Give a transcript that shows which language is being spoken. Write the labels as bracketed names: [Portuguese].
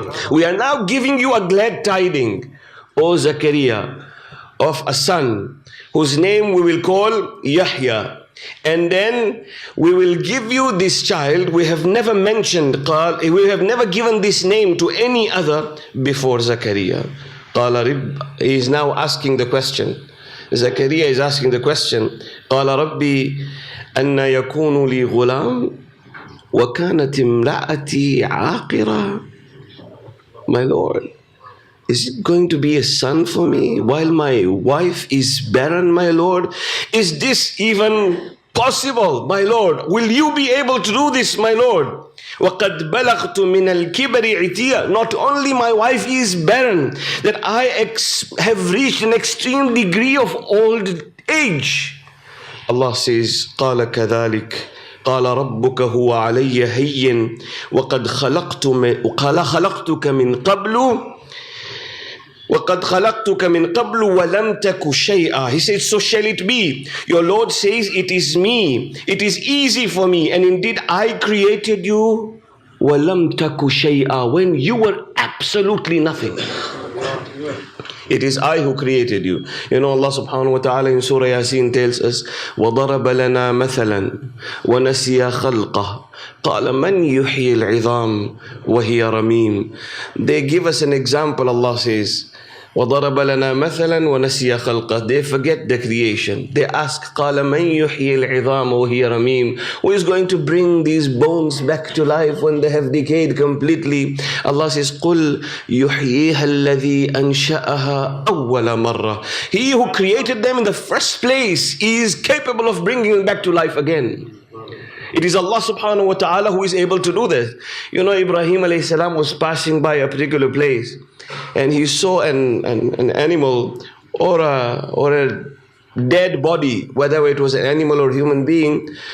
[English] We are now giving you a glad tiding, O Zakaria, of a son whose name we will call Yahya. And then we will give you this child. We have never mentioned, we have never given this name to any other before Zakaria. He is now asking the question. Zakaria is asking the question. [Arabic] قال ربي أن يكون لي غلام وكانت امرأتي عاقرة. [English] My Lord, is it going to be a son for me while my wife is barren, my Lord? Is this even possible, my Lord? Will you be able to do this, my Lord? [Arabic] وَقَدْ بَلَغْتُ مِنَ الْكِبَرِ عِتِيًّا. [English] Not only my wife is barren, that I have reached an extreme degree of old age. [Arabic] Allah says, قَالَ كَذَلِكَ قال ربك هو علي هين وقد خلقتك من قبل وَقَدْ خَلَقْتُكَ مِنْ قَبْلُ وَلَمْ تَكُ شَيْئًا. [English] He said, so shall it be. Your Lord says, it is me. It is easy for me. And indeed, I created you [Arabic] وَلَمْ تَكُ شَيْئًا, [English] when you were absolutely nothing. It is I who created you. You know, Allah subhanahu wa ta'ala in Surah Yasin tells us, [Arabic] وَضَرَبَ لَنَا مَثَلًا وَنَسِيَ خَلْقَهُ قَالَ مَنْ يُحْيِي الْعِظَامِ وَهِيَ رَمِيمٌ. [English] They give us an example, Allah says. [Arabic] وَضَرَبَ لَنَا مَثَلًا وَنَسِيَ خَلْقَهُ. [English] They forget the creation. They ask, [Arabic] قَالَ مَنْ يُحْيِي الْعِظَامَ وَهِيَ رَمِيمٌ. [English] Who is going to bring these bones back to life when they have decayed completely? [Arabic] Allah says, قُلْ يُحْيِيهَا الَّذِي أَنْشَأَهَا أَوَّلَ مَرَّةٍ. [English] He who created them in the first place is capable of bringing them back to life again. It is Allah subhanahu wa ta'ala who is able to do this. You know, Ibrahim alayhi salam was passing by a particular place and he saw an animal or a dead body, whether it was an animal or human being.